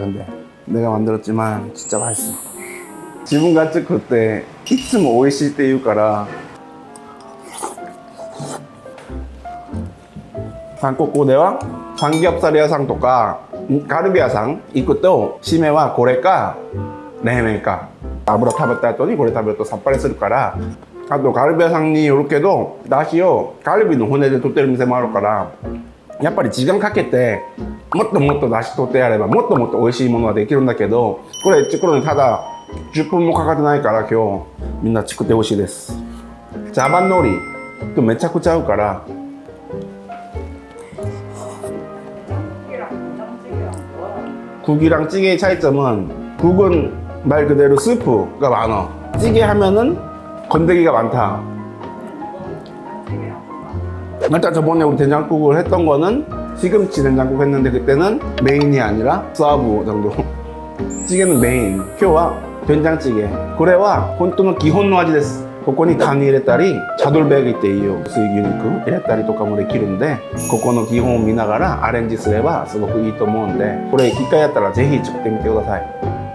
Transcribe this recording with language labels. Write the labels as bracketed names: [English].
[Korean] 근데 내가 만들었지만 진짜 맛있어. [Japanese] 自分が作っていつも美味しいって言うから。韓国ではサムギョプサル屋さんとかカルビ屋さん行くと締めはこれか冷麺か。油食べた後にこれ食べるとさっぱりするから。あとカルビ屋さんによるけど出汁をカルビの骨で取ってる店もあるから、やっぱり時間かけてもっともっと出汁取ってやればもっともっと美味しいものができるんだけど、これ作るのにただ10分もかかってないから今日みんな作ってほしいです。ジャバン海苔とめちゃくちゃ合うから。 [Korean] 국이랑 찌개의 차이점은 국은 말 그대로 스프가 많아. 찌개 하면은 건더기가 많다. 일단 저번에 우리 된장국을 했던 거는 시금치 된장국 했는데 그때는 메인이 아니라 서브 정도. 찌개는 메인. [Japanese] 今日は [Korean] 된장찌개. [Japanese] これは本当の基本の味です。ここにカニ入れたりチャドルベギっていう薄い牛肉入れたりとかもできるんで、ここの基本を見ながらアレンジすればすごくいいと思うんで、これ一回やったらぜひ作ってみてください。